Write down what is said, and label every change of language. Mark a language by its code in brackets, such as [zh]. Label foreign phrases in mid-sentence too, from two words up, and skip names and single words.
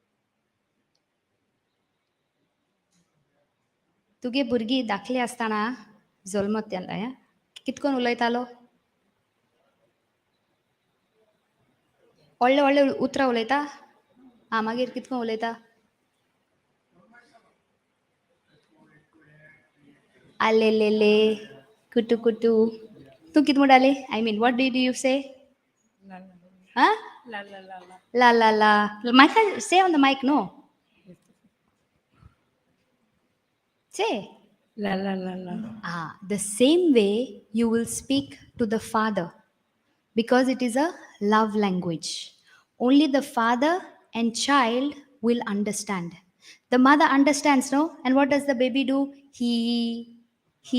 [kok] तुगे भुरगीं धाकलीं आसतना जल्मत्यान या कितकोन उलयतालो व्हडले व्हडले उतरां उलयता मागीर कितकोन उलयता आलेलेले कुटू कुटू तूं कित म्हणटाली [en] I mean what did you say Huh? La la la. Mic, say on the mic, no. Say. La la la la. The same way you will speak to the Father because it is a love language. Only the father and child will understand. The mother understands, no? And what does the baby do? He.